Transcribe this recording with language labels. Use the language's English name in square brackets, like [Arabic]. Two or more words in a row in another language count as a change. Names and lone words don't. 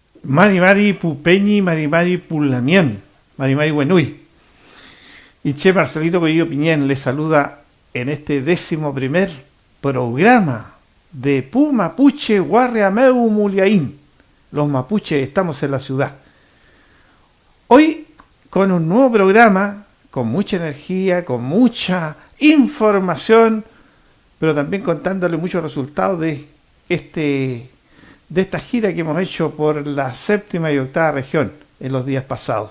[Mapuche] Mari Mari Pupeñi, Mari Mari Pulamien, Mari Mari Buenui. [Spanish] Y Che Marcelito Coello Piñén le saluda en este 11º programa de Pu Mapuche Guarriameu Muliaín. Los mapuches estamos en la ciudad. Hoy con un nuevo programa, con mucha energía, con mucha información, pero también contándole muchos resultados de esta gira que hemos hecho por la 7ª y 8ª región en los días pasados.